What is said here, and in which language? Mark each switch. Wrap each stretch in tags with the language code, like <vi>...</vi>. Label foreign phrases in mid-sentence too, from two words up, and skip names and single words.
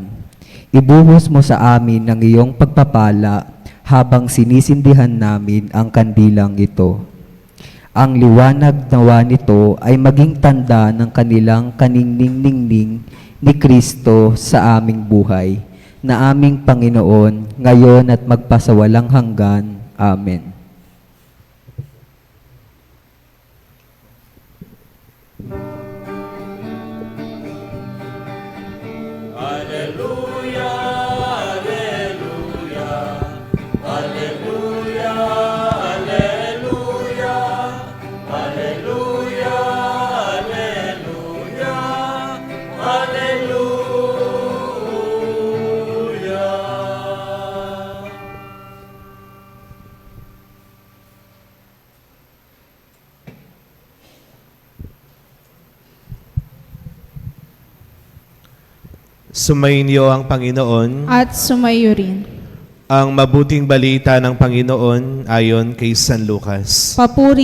<tl>Ibuhos mo sa amin ang iyong pagpapala habang sinisindihan namin ang kandilang ito. Ang liwanag nawa nito ay maging tanda ng kanilang kaningning-ningning ni Kristo sa aming buhay, na aming Panginoon, ngayon at magpasawalang hanggan. Amen. Alleluia, alleluia, alleluia, alleluia, alleluia, alleluia, alleluia. Sumainyo ang Panginoon. At sumayo rin. Ang mabuting balita ng Panginoon ayon kay San Lucas.</tl>